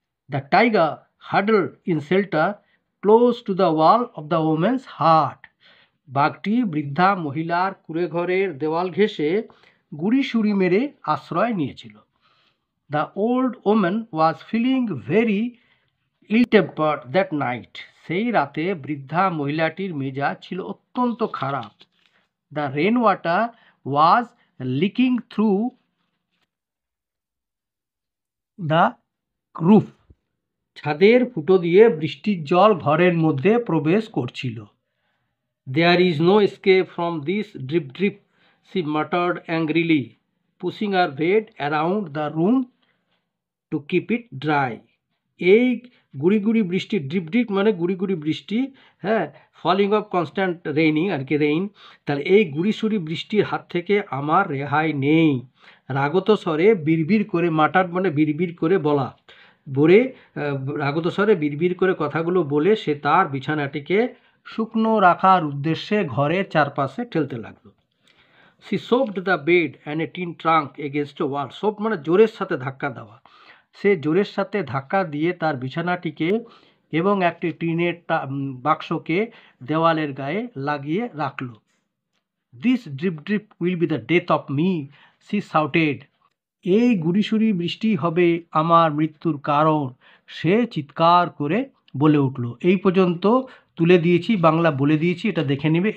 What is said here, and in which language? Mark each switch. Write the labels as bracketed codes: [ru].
[en] The tiger huddled in shelter close to the wall of the woman's heart. [bn] বাঘটি বৃদ্ধা মহিলার কুঁড়েঘরের দেওয়াল ঘেঁষে গুড়ি সুড়ি মেরে আশ্রয় নিয়েছিল। [en] The old woman was feeling very ill-tempered that night. [bn] সেই রাতে বৃদ্ধা মহিলাটির মেজাজ ছিল অত্যন্ত খারাপ। [en] The rainwater was leaking through the roof. [bn] ছাদের ফুটো দিয়ে বৃষ্টির জল ঘরের মধ্যে প্রবেশ করছিল। [en] There is no escape from this drip drip, she muttered angrily, pushing her bed around the room to keep it dry. [bn] এই গুড়ি গুড়ি বৃষ্টি, [en] drip drip [bn] মানে গুড়ি গুড়ি বৃষ্টি, হ্যাঁ, [en] falling of constant raining [bn] আর কি, রেইন। তাহলে এই গুড়ি সুড়ি বৃষ্টির হাত থেকে আমার রেহাই নেই। রাগত স্বরে বিড়বিড় করে, মাটার মানে বিড়বিড় করে বলা, বলে রাগত স্বরে বিড়বিড় করে কথাগুলো বলে সে তার বিছানাটিকে শুকনো রাখার উদ্দেশ্যে ঘরের চারপাশে ঠেলতে লাগলো। [en] She shoved the bed and a tin trunk against a wall. [bn] Shove মানে জোরের সাথে ধাক্কা দেওয়া। সে জোরের সাথে ধাক্কা দিয়ে তার বিছানাটিকে এবং একটি টিনের বাক্সকে দেওয়ালের গায়ে লাগিয়ে রাখল। [en] This drip drip will be the death of me, she shouted. [bn] এই গুড়িসুড়ি বৃষ্টি হবে আমার মৃত্যুর কারণ, সে চিৎকার করে বলে উঠল। এই পর্যন্ত তুলে দিয়েছি, বাংলা বলে দিয়েছি, এটা দেখে নেবে।